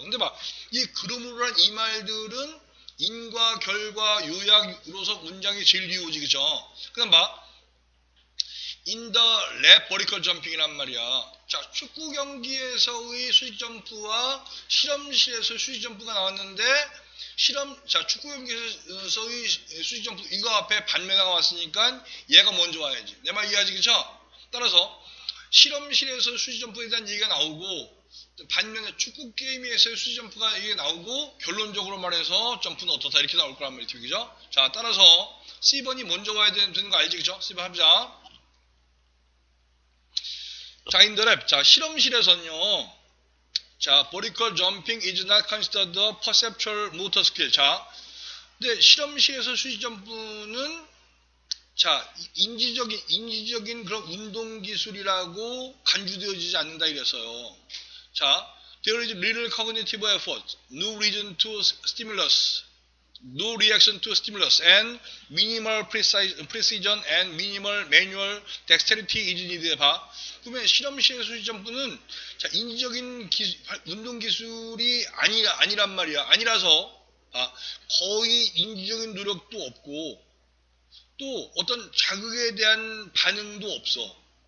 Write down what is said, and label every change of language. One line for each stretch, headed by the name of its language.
Korean: 근데 이 그러므로란 이 말들은 인과 결과 요약으로서 문장이 제일 이루어지, 그죠? 그 다음
English: in the lap vertical jumping이란 말이야.
Korean: 자, 축구 경기에서의 수직 점프와 실험실에서 수직 점프가 나왔는데, 축구 경기에서의 수직 점프, 이거 앞에 반면화가 왔으니까 얘가 먼저 와야지. 내 말 이해하지, 그쵸? 따라서, 실험실에서 수직 점프에 대한 얘기가 나오고, 반면에 축구 게임에서의 수직 점프가 이게 나오고, 결론적으로 말해서 점프는 어떻다 이렇게 나올 거란 말이죠, 그죠? 자, 따라서, C번이 먼저 와야 되는 거 알지, 그죠? C번 합자.
English: 자, in the lab. 자,
Korean: 실험실에서는요,
English: 자, vertical jumping is not considered a perceptual motor skill.
Korean: 자, 근데 실험실에서 수직 점프는 자, 인지적인 그런 운동 기술이라고 간주되어지지 않는다 이랬어요.
English: 자, there is little cognitive effort, no reason to stimulus, no reaction to stimulus, and minimal precision and minimal manual dexterity is needed.
Korean: 그러면 실험실의 수직 점프는 자, 인지적인 운동 기술이 아니란 말이야. 아니라서 거의 인지적인 노력도 없고 또 어떤 자극에 대한 반응도 없어.